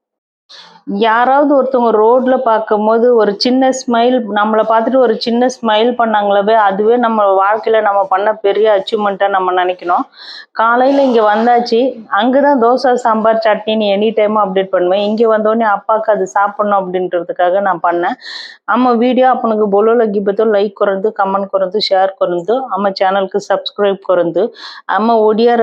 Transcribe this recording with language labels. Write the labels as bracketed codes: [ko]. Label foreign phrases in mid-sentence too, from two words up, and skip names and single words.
[ta] யாராவது ஒருத்தவங்க ரோட்ல பார்க்கும்போது ஒரு சின்ன ஸ்மைல், நம்மளை பார்த்துட்டு ஒரு சின்ன ஸ்மைல் பண்ணாங்களாவே அதுவே நம்ம வாழ்க்கையில நம்ம பண்ண பெரிய அச்சீவ்மெண்ட்டா நம்ம நினைக்கணும். காலையில இங்க வந்தாச்சு, அங்கதான் தோசை, சாம்பார், சட்னின்னு எனி டைம் அப்டேட் பண்ணுவேன். இங்க வந்தோடனே அப்பாவுக்கு அது சாப்பிடணும் அப்படின்றதுக்காக நான் பண்ணேன். [or] ଆମ ଭିଡ଼ିଓ ଆପଣଙ୍କୁ ଭଲ ଲାଗିବ ତ ଲାଇକ୍ କରନ୍ତୁ, କମେଣ୍ଟ କରନ୍ତୁ, ସେୟାର କରନ୍ତୁ, ଆମ ଚ୍ୟାନେଲକୁ ସବସ୍କ୍ରାଇବ କରନ୍ତୁ। ଆମ ଓଡ଼ିଆର